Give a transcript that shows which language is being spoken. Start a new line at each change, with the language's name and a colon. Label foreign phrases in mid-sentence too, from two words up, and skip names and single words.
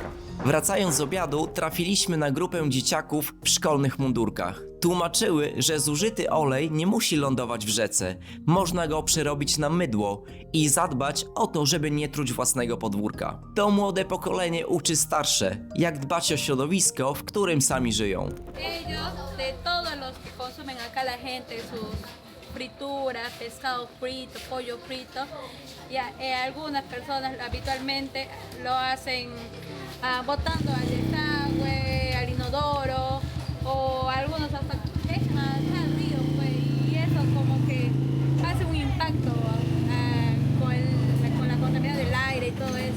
Polish: Wracając z obiadu, trafiliśmy na grupę dzieciaków w szkolnych mundurkach. Tłumaczyły, że zużyty olej nie musi lądować w rzece. Można go przerobić na mydło i zadbać o to, żeby nie truć własnego podwórka. To młode pokolenie uczy starsze, jak dbać o środowisko, w którym sami żyją.
Spanish: Ellos, de todos los que consumen acá la gente, sus frituras, pescado frito, pollo frito, algunas personas habitualmente lo hacen botando al desagüe, al inodoro, o algunos hasta echan al río, pues, y eso como que hace un impacto con la contaminación del aire y todo eso.